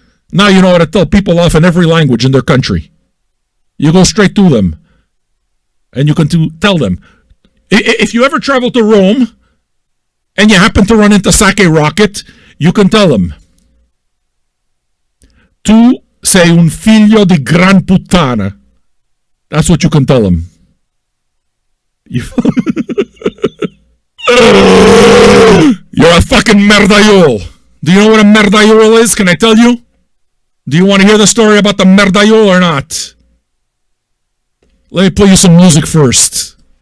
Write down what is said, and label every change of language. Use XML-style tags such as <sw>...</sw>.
<en>Now you know how to tell people off in every language in their country. You go straight to them. And you can tell them. If you ever travel to Rome and you happen to run into Sake Rocket, you can tell them.</en> <it>Tu sei un figlio di gran puttana.</it> <en>That's what you can tell them. You're a fucking merdayol. Do you know what a merdayol is? Can I tell you? Do you want to hear the story about the merdayol or not? Let me play you some music first.</en>